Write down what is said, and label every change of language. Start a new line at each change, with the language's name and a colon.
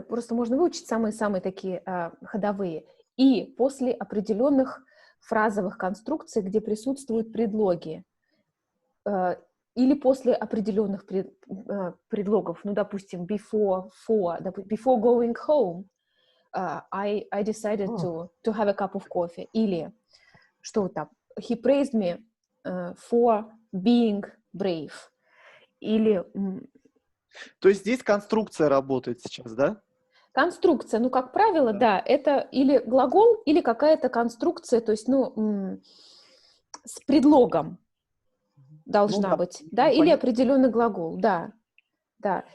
Russian: Просто можно выучить самые-самые такие ходовые. И после определенных фразовых конструкций, где присутствуют предлоги, или после определенных предлогов, ну, допустим,
English: before going home, I decided to have a cup of coffee.
Russian: Или что там,
English: he praised me for being brave.
Russian: Или... То есть здесь конструкция работает сейчас, да? Конструкция, ну, как правило, да, это или глагол, или какая-то конструкция, то есть, ну, с предлогом должна быть, да, или определенный глагол, да, да.